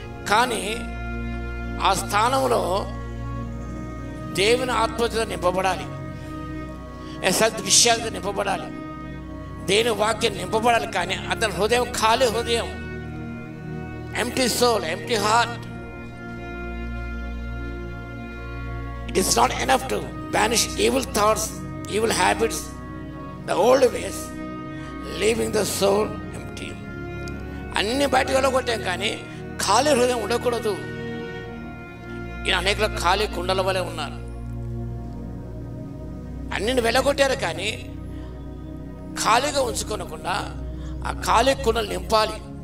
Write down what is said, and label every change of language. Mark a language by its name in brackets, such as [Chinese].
[Telugu] కానీ ఆ స్థానంలో దేవుని ఆత్మతో నింపబడాలి, సద్విషయాలతో నింపబడాలి, దేవుని వాక్యం నింపబడాలి. కానీ అతని హృదయం ఖాళీ హృదయం, [English] Empty soul, empty heart. It is not enough to banish evil thoughts, evil habits, the old ways, leaving the soul empty. [Telugu] అన్ని బయటకు వెళ్ళగొట్టాం కానీ ఖాళీ హృదయం ఉండకూడదు. ఈయన అనేక ఖాళీ కుండల వలె ఉన్నారు. అన్నిని వెళ్ళగొట్టారు కానీ ఖాళీగా ఉంచుకోనకుండా ఆ ఖాళీ కుండలు నింపాలి.